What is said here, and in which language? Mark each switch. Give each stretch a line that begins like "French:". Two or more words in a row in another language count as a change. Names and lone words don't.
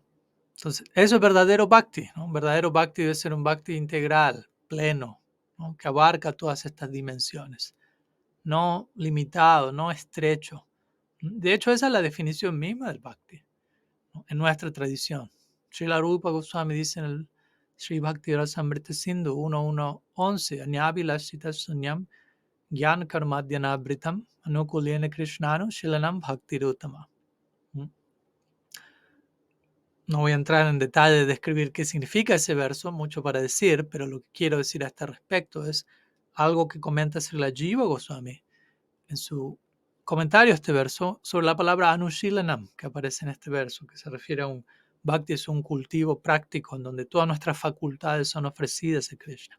Spanish: Entonces, eso es verdadero bhakti, ¿no? Un verdadero bhakti debe ser un bhakti integral, pleno, ¿no? Que abarca todas estas dimensiones, no limitado, no estrecho. De hecho, esa es la definición misma del bhakti, ¿no? En nuestra tradición. Srila Rupa Goswami dice en el Sri Bhakti Rasamrita Sindhu 1.1.11
Sanskrit: Anyabhilashita sunyam Gyan karmadhyanabritam anukulena krishnanu shilanam bhaktirutama.
Spanish: No voy a entrar en detalle de describir qué significa ese verso, mucho para decir, pero lo que quiero decir a este respecto es algo que comenta Srila Jiva Goswami en su comentario a este verso sobre la palabra anushilanam que aparece en este verso, que se refiere a un bhakti, es un cultivo práctico en donde todas nuestras facultades son ofrecidas a Krishna.